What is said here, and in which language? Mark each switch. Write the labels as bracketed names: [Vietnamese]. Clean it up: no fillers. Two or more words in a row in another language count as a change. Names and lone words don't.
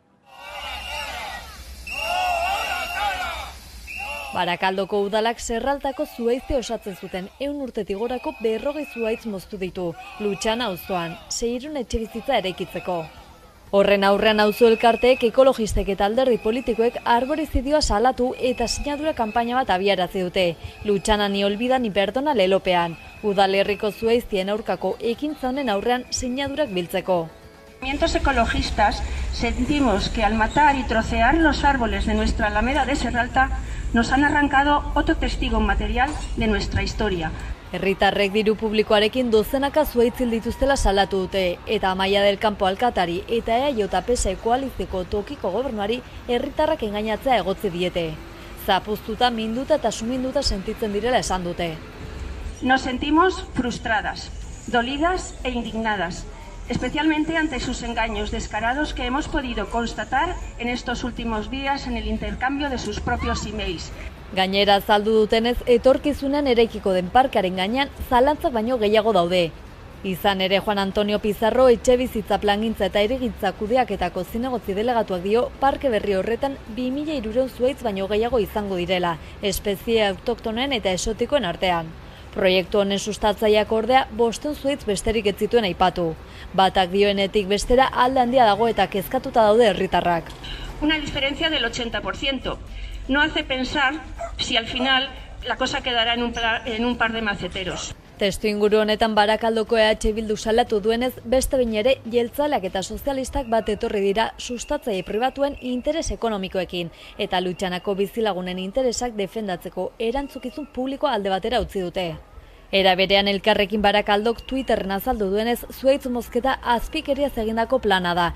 [Basque] Barakaldoko udalak Zerraltako zuhaitze osatzen zuten 100 urtetik gorako 40 zuhaitz moztu ditu, Lutxana auzoan, 600 etxebizitza eraikitzeko. Horren aurrean auzo elkarteek, ekologistek eta alderdi politikoek arborizidioa salatu eta sinadura kanpaina bat abiarazi dute, Lutxana [Spanish] ni olbida ni perdona [Basque] lelopean, udalerriko zuhaitzien aurkako ekintza honen aurrean sinadurak biltzeko. [Spanish] Movimientos ecologistas sentimos que al matar y trocear los árboles de nuestra Alameda de Zerralta nos han arrancado otro testigo material de nuestra historia. [Basque] Herritarrek diru publikoarekin dozenaka zuhaitzil dituztela salatu dute eta Amaia del Campo alkatari eta EAJ-PS koalizioko tokiko gobernuari herritarrak engainatzea egotzi diete. Zapuztuta, minduta eta suminduta sentitzen direla esan dute. [Spanish] Nos sentimos frustradas, dolidas e indignadas, especialmente ante sus engaños descarados que hemos podido constatar en estos últimos días en el intercambio de sus propios emails. [Basque] Gainera azaldu dutenez, etorkizunean eraikiko den parkaren gainean zalantzak baino gehiago daude. Izan ere Juan Antonio Pizarro etxebizitza plangintza eta hirigintza kudeaketako zinegotzi delegatuak dio parke berri horretan 2300 zuhaitz baino gehiago izango direla, espezie autoktonen eta esotikoen artean. Proiektu honen sustatzaileak ordea 500 zuhaitz besterik ez zituen aipatu. Batak dioenetik bestera alde handia dago eta kezkatuta daude herritarrak. [Spanish] Una diferencia del 80%. No hace pensar si al final la cosa quedará en un par de maceteros. [Basque] Testu inguru honetan Barakaldoko EH Bildu salatu duenez, beste behin ere jeltzaleak eta sozialistak bat etorri dira sustatzaile pribatuen interes ekonomikoekin eta Lutxanako bizilagunen interesak defendatzeko erantzukizun publikoa alde batera utzi dute. Era berean Elkarrekin Barakaldok Twitterren azaldu duenez, zuhaitz mozketa azpikeriaz egindako plana da.